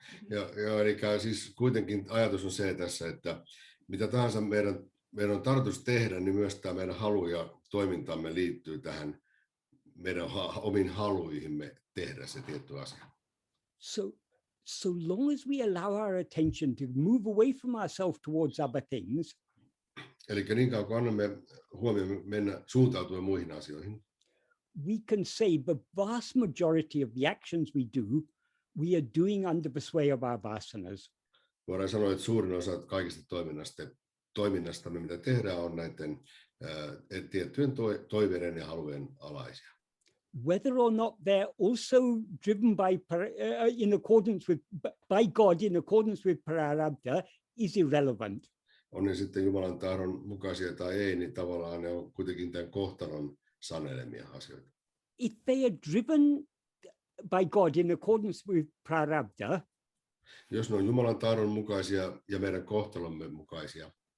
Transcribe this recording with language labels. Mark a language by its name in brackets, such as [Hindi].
[Finnish] Ja eli siis kuitenkin ajatus on se tässä, että mitä tahansa meidän on tarkoitus tehdä, niin myös tämä meidän halu ja toimintamme liittyy tähän meidän omiin haluihimme tehdä se tietty asia. [English] So long as we allow our attention to move away from ourselves towards other things, [Finnish] eli niin kauan kun annamme huomioon mennä suuntautua muihin asioihin, [English] we can say the vast majority of the actions we do, we are doing under the sway of our vasanas. [Finnish] Voidaan sanoa, että suurin osa kaikista toiminnastamme, mitä tehdään, on näiden tiettyjen toiveiden ja halujen alaisia. [English] Whether or not they're also driven in accordance with by God in accordance with prarabdha is irrelevant. [Finnish] On ne sitten Jumalan tahdon mukaisia tai ei, niin tavallaan ne on kuitenkin tämän kohtalon sanelemia asioita. [English] If they are driven by God in accordance with prarabdha, [Finnish] jos ne on Jumalan tahdon mukaisia ja meidän kohtalomme mukaisia,